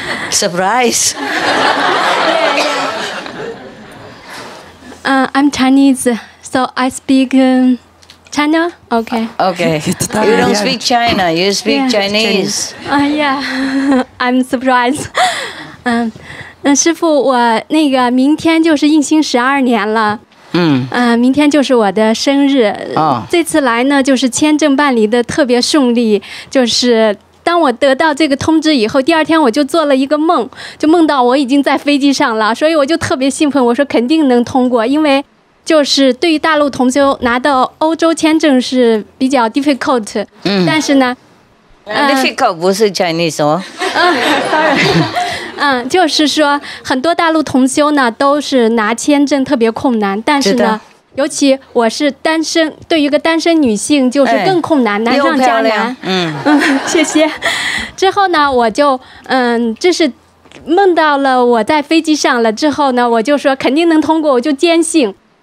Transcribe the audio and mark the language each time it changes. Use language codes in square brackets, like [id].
[en] Surprise. I'm Chinese, so I speak China. Okay. You don't speak China, you speak Chinese. Yeah. I'm surprised. [zh] 师父，我那个明天就是应星12年了。明天就是我的生日。这次来呢，就是签证办理的特别顺利，就是当我得到这个通知以后，第2天我就做了一个梦，就梦到我已经在飞机上了，所以我就特别兴奋，我说肯定能通过，因为就是对于大陆同修拿到欧洲签证是比较 difficult，但是呢， [en] difficult [zh] 不是 Chinese 哦，sorry，就是说很多大陆同修呢都是拿签证特别困难，但是呢，尤其我是单身，对于一个单身女性就是更困难，难上加难。谢谢。之后呢，我就这是梦到了我在飞机上了之后呢，我就说肯定能通过，我就坚信。